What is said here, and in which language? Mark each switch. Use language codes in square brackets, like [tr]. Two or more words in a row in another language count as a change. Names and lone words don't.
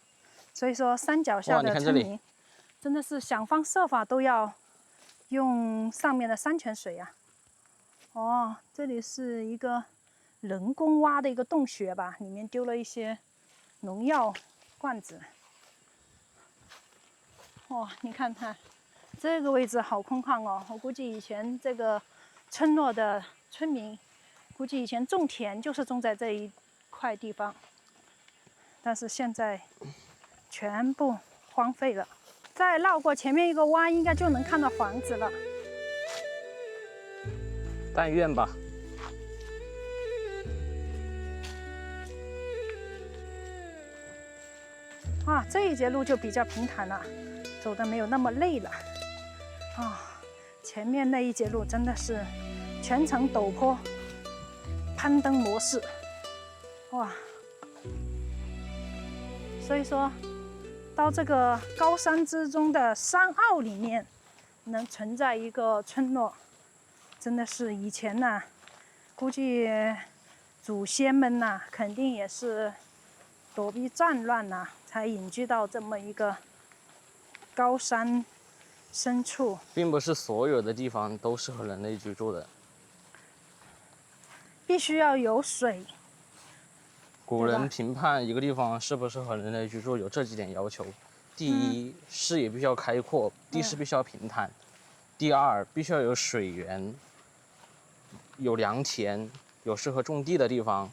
[zh] 所以說山腳下的村民真的是想方設法都要用上面的山泉水呀。哦，這裡是一個人工挖的一個洞穴吧，裡面丟了一些農藥罐子。哇，你看看这個位置好空曠哦！我估計以前這個村落的村民，估計以前種田就是種在這一塊地方，但是現在全部荒廢了。再繞過前面一個彎，應該就能看到房子了。但願吧。啊，這一节路就比較平坦了，走的没有那麼累了。啊，前面那一节路真的是全程陡坡，攀登模式，哇！所以說，到這個高山之中的山坳裡面，能存在一個村落，真的是以前吶，估計祖先們吶，肯定也是躲避戰亂吶，才隱居到這麼一個高山深處。並不是所有的地方都適合人類居住的，必須要有水。古人評判一個地方適不適合人類居住有這幾點要求：第一，視野必須要開闊，地勢必須要平坦；第二，必須要有水源，有良田，有適合種地的地方。